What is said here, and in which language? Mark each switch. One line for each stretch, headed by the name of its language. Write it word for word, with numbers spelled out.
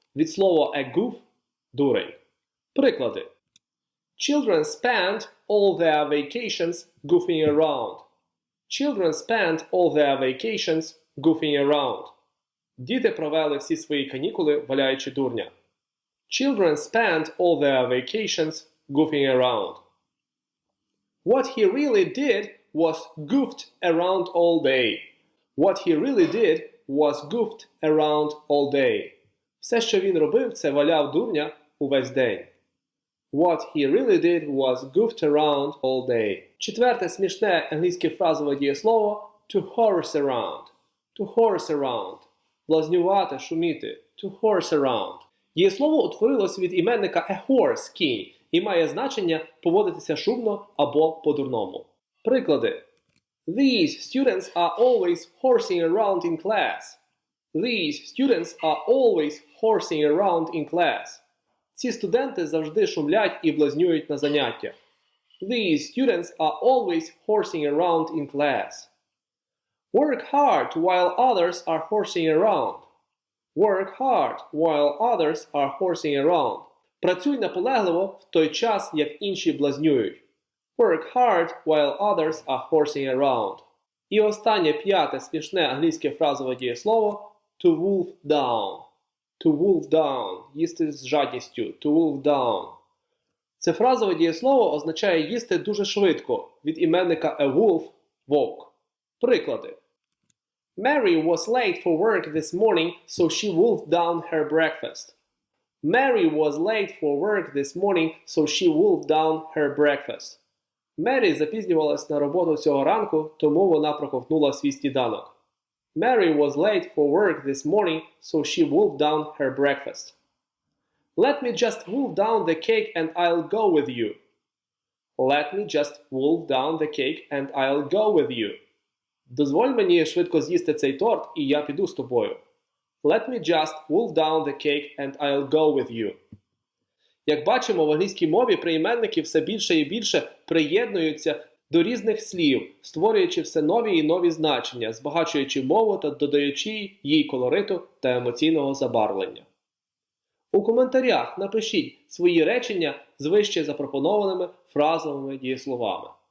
Ukrainian: Від слова a goof – дурень. Приклади.
English: Children spend all their vacations goofing around. Children spend all their vacations goofing around.
Ukrainian: Діти провели всі свої канікули, валяючи дурня.
English: Children spend all their vacations goofing around. What he really did was goofed around all day. What he really did was goofed around all day.
Ukrainian: Все, що він робив, це валяв дурня увесь день.
English: What he really did was goofed around all day.
Ukrainian: Четверте смішне англійське фразове дієслово to horse around.
English: To horse around.
Ukrainian: Блазнювати, шуміти.
English: To horse around.
Ukrainian: Дієслово утворилось від іменника a horse – кінь і має значення поводитися шумно або по-дурному. Приклади.
English: These students are always horsing around in class. These students are always horsing around in class.
Ukrainian: Ці студенти завжди шумлять і блазнюють на заняттях.
English: These students are always horsing around in class. Work hard while others are horsing around. Work hard while others are horsing around.
Ukrainian: Працюй наполегливо в той час, як інші блазнюють.
English: Work hard while others are horsing around.
Ukrainian: І останнє п'яте смішне англійське фразове дієслово to wolf down.
English: To wolf down.
Ukrainian: Їсти з жадністю.
English: To wolf down.
Ukrainian: Це фразове дієслово означає їсти дуже швидко від іменника a wolf – вовк. Приклади.
English: Mary was late for work this morning, so she wolfed down her breakfast. Mary was late for work this morning, so she wolfed down her breakfast.
Ukrainian: Мері запізнювалась на роботу цього ранку, тому вона проковтнула свій сніданок.
English: Mary was late for work this morning, so she wolfed down her breakfast. Let me just wolf down the cake and I'll go with you. Let me just wolf down the cake and I'll go with you.
Ukrainian: Дозволь мені швидко з'їсти цей торт, і я піду з тобою.
English: Let me just wolf down the cake and I'll go with you.
Ukrainian: Як бачимо, в англійській мові прийменники все більше і більше приєднуються до різних слів, створюючи все нові і нові значення, збагачуючи мову та додаючи їй колориту та емоційного забарвлення. У коментарях напишіть свої речення з вище запропонованими фразовими дієсловами.